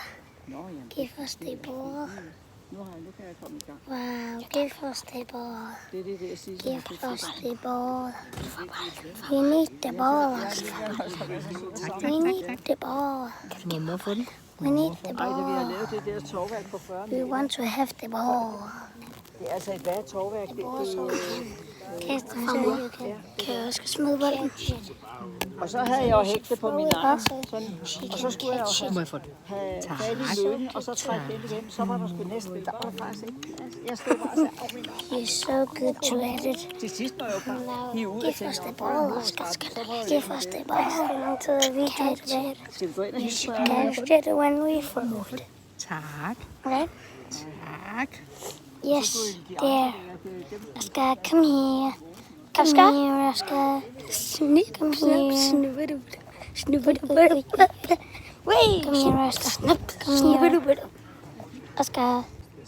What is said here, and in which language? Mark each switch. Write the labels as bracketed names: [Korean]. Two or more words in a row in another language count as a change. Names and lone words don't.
[English] Give us the ball. Wow, give us the ball. Give us the ball. We need the ball, Oscar. We need the ball. We need the ball. We want to have the ball. [Danish] Det er altså et værre tovværk. Kaste fra mig. Kan jeg også smide bolden? Og så havde jeg jo hægtet på min arm. Og så skulle jeg jo have fat i løden, og så trække den igen. Så var der sgu næsten. Der var faktisk ikke. Jeg stod bare og sagde, min arm. [English] You're so good to edit. [Danish] Til sidst var jeg jo bare hive ud og [English] Give us the ball, Oscar. Give us the ball. Until we catch it. [Danish] Skal vi gå ind og hilse på jer? [English] Catch it when we fold. [Danish] Tak. [English] Right? [Danish] Tak. [English] Yes, there. Oscar, come here. Come here, Oscar. Come here. Wait. Come here, Oscar. Come here. Oscar.